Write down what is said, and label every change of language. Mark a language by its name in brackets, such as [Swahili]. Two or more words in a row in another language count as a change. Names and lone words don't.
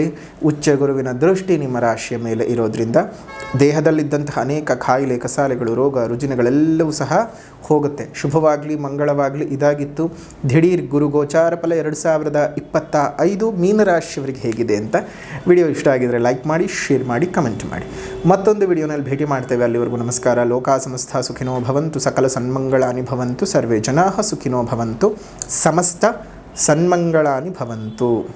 [Kannada] ಉಚ್ಚ ಗುರುವಿನ ದೃಷ್ಟಿ ನಿಮ್ಮ ರಾಶಿಯ ಮೇಲೆ ಇರೋದ್ರಿಂದ ದೇಹದಲ್ಲಿದ್ದಂತಹ ಅನೇಕ ಕಾಯಿಲೆ, ಕಸಾಲೆಗಳು, ರೋಗ ರುಜಿನಗಳೆಲ್ಲವೂ ಸಹ ಹೋಗುತ್ತೆ. ಶುಭವಾಗಲಿ, ಮಂಗಳವಾಗಲಿ. ಇದಾಗಿತ್ತು ದಿಢೀರ್ ಗುರು ಗೋಚಾರ ಫಲ 2025 ಮೀನರಾಶಿಯವರಿಗೆ ಹೇಗಿದೆ ಅಂತ. ವಿಡಿಯೋ ಇಷ್ಟ ಆಗಿದರೆ ಲೈಕ್ ಮಾಡಿ, ಶೇರ್ ಮಾಡಿ, ಕಮೆಂಟ್ ಮಾಡಿ. ಮತ್ತೊಂದು ವಿಡಿಯೋನಲ್ಲಿ ಭೇಟಿ ಮಾಡ್ತೇವೆ. ಅಲ್ಲಿವರೆಗೂ ನಮಸ್ಕಾರ. [Sanskrit] ಲೋಕ ಸಮಸ್ತ ಸುಖಿನೋ ಭವಂತು, ಸಕಲ ಸನ್ಮಂಗಳಾನಿ ಭವಂತು, ಸರ್ವೇ ಜನಾಃ ಸುಖಿನೋ ಭವಂತು, ಸಮಸ್ತ ಸನ್ಮಂಗಳಾನಿ ಭವಂತು.